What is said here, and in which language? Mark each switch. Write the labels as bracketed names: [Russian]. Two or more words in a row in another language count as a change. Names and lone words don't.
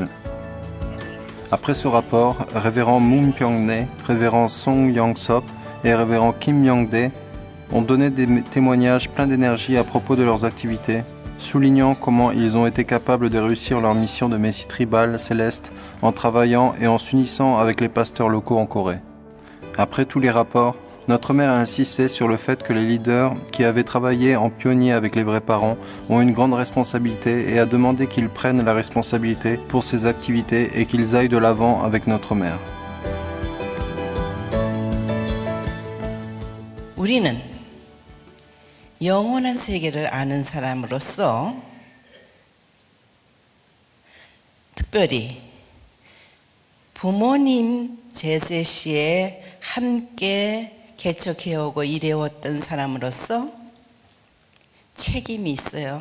[French] Après ce rapport, révérend Moon Pyong-nae, révérend Song Young-sop et révérend Kim Myong-dae ont donné des témoignages pleins d'énergie à propos de leurs activités, soulignant comment ils ont été capables de réussir leur mission de Messie tribal céleste en travaillant et en s'unissant avec les pasteurs locaux en Corée. Après tous les rapports, notre mère a insisté sur le fait que les leaders qui avaient travaillé en pionnier avec les vrais parents ont une grande responsabilité et a demandé qu'ils prennent la responsabilité pour ces activités et qu'ils aillent de l'avant avec notre mère. [Korean] 우리는 영원한 세계를 아는 사람으로서 특별히 부모님 제세 시에 함께 개척해오고 일해왔던 사람으로서 책임이 있어요.